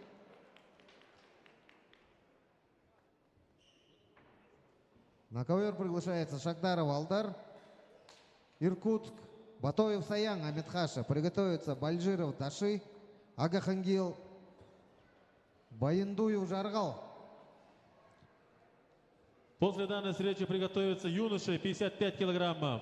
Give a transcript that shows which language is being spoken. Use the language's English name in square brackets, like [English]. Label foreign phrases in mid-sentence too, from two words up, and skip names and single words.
[Russian] На ковер приглашается Шагдаров Алдар, Иркутск, Батоев Саян Амитхаша. Приготовится Бальжиров Даши, Агахангел, Баяндуев Жаргал. После данной встречи приготовятся юноши 55 килограммов.